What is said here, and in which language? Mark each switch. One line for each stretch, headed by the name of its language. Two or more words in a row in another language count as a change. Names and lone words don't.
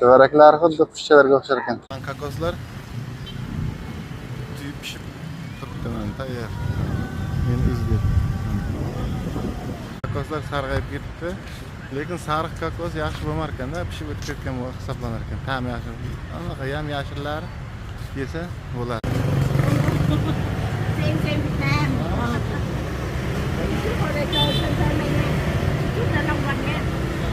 Uzbek: Varraklar xuddi qushchalarga o'xshar ekan. Kokoslar tuyib pishib turibdi, mana tayyor. Men uzdim. Kokoslar sarg'ayib ketdi. Lekin sariq kokos yaxshi bo'lmar ekanda, pishib o'tib ketgan hisoblanar ekan. Ta'mi yaxshi. Anaqa ham yashillari yesa bo'ladi.
Vietnamese: Xem Việt Nam. Chú hồi đây chơi chơi này nè. Chú ra Long Vành nha.